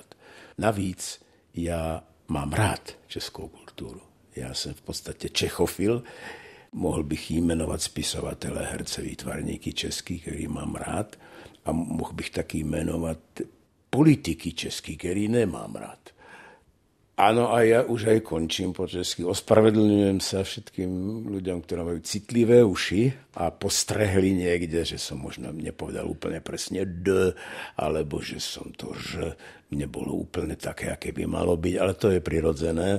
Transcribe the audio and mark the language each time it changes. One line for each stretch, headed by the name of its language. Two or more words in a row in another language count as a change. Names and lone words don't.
Czech: Navíc já mám rád českou kulturu. Já jsem v podstatě čechofil, mohl bych jí jmenovat spisovatele, herce, výtvarníky český, který mám rád, a mohl bych taky jmenovat politiky český, který nemám rád.
Slovak: Ano, a ja už aj končím po česky. Ospravedlňujem sa všetkým ľuďom, ktorí majú citlivé uši a postrehli niekde, že som možno nepovedal úplne presne D, alebo že som to Ž nebolo úplne také, aké by malo byť, ale to je prirodzené.